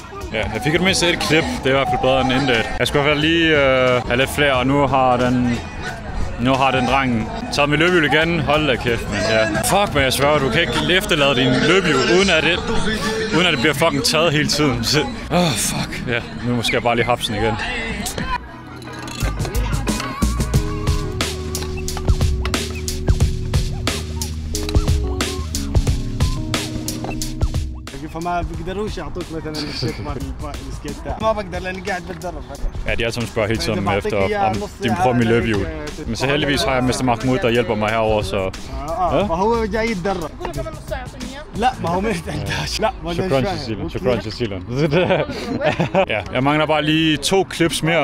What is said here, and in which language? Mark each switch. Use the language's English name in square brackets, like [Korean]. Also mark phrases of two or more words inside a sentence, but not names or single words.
[Danish] Ja, jeg fik et mindst et klip. Det er i hvert fald bedre end intet. Jeg skulle i hvert fald lige have lidt flere, og nu har den drengen taget mit løbehjul igen. Hold da kæft, men ja. Fuck, men jeg sværger, du kan ikke efterlade din løbehjul, uden at det bliver fucking taget hele tiden. Fuck. Ja, nu skal jeg bare lige hapsen igen. [Arabic] فما بيقدروش يعطوك مثلا الشيك مال السكيت تاعك ما بقدر لاني قاعد بتدرب. [Danish] Ja, de alle sammen spørger helt sådan efter, om de må prøve mit løbehjul. Men så heldigvis har jeg Mr. Mahmoud, der hjælper mig herover, så... [Arabic] فهو جاي يتدرب. لا ما هو ما يحتاج. لا ما شكرا جزيلا. [Danish] Ja, jeg mangler bare lige 2 clips mere.